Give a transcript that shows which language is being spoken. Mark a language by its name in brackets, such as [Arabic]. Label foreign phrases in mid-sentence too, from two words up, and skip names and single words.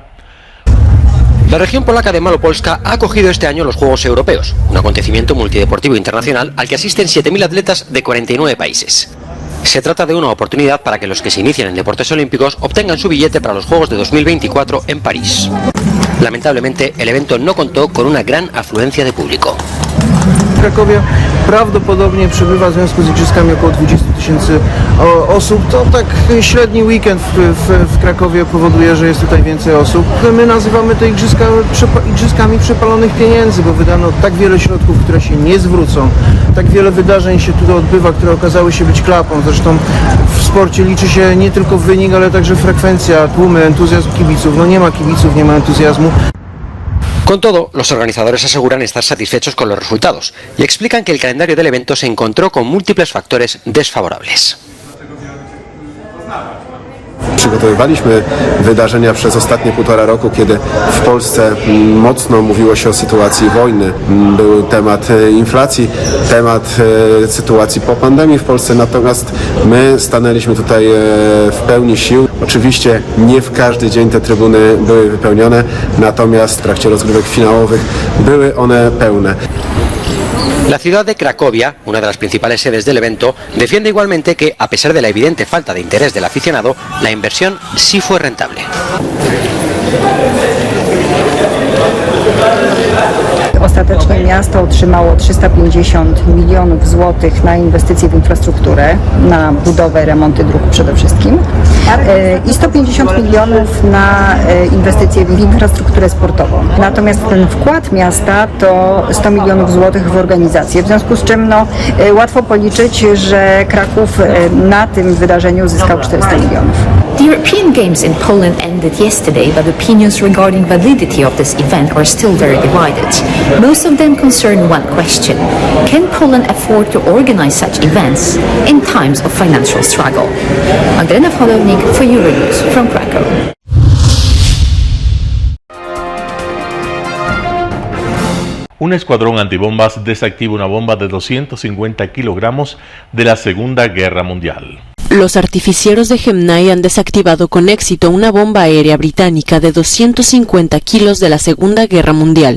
[Spanish] La región polaca de Malopolska ha acogido este año los Juegos Europeos, un acontecimiento multideportivo internacional al que asisten 7.000 atletas de 49 países. Se trata de una oportunidad para que los que se inician en deportes olímpicos obtengan su billete para los Juegos de 2024 en París. Lamentablemente, el evento no contó con una gran afluencia de público. [Polish] W Krakowie prawdopodobnie przebywa w związku z igrzyskami około 20 000 osób. To tak średni weekend w Krakowie powoduje, że jest tutaj więcej osób. My nazywamy te igrzyskami przepalonych pieniędzy, bo wydano tak wiele środków, które się nie zwrócą. Tak wiele wydarzeń się tutaj odbywa, które okazały się być klapą. Zresztą w sporcie liczy się nie tylko wynik, ale także frekwencja, tłumy, entuzjazm kibiców. No nie ma kibiców, nie ma entuzjazmu. [Spanish] Con todo, los organizadores aseguran estar satisfechos con los resultados y explican que el calendario del evento se encontró con múltiples factores desfavorables. [Polish] Przygotowywaliśmy wydarzenia przez ostatnie 1,5 roku, kiedy w Polsce mocno mówiło się o sytuacji wojny. Był temat inflacji, temat sytuacji po pandemii w Polsce, natomiast my stanęliśmy tutaj w pełni sił. Oczywiście nie w każdy dzień te trybuny były wypełnione, natomiast w trakcie rozgrywek finałowych były one pełne. [Spanish] La ciudad de Cracovia, una de las principales sedes del evento, defiende igualmente que, a pesar de la evidente falta de interés del aficionado, la inversión sí fue rentable. [Polish] Ostatecznie miasto otrzymało 350 milionów złotych na inwestycje w infrastrukturę, na budowę, remonty dróg przede wszystkim i 150 milionów na inwestycje w infrastrukturę sportową. Natomiast ten wkład miasta to 100 milionów złotych w organizację, w związku z czym łatwo policzyć, że Kraków na tym wydarzeniu zyskał 400 milionów. [English] The European Games in Poland ended yesterday, but opinions regarding validity of this event are still very divided. Most of them concern one question: can Poland afford to organize such events in times of financial struggle? Magdalena Wchodownik for Euronews from Krakow. [Spanish] Un escuadrón antibombas desactiva una bomba de 250 kilogramos de la Segunda Guerra Mundial. Los artificieros de Gemnay han desactivado con éxito una bomba aérea británica de 250 kilos de la Segunda Guerra Mundial.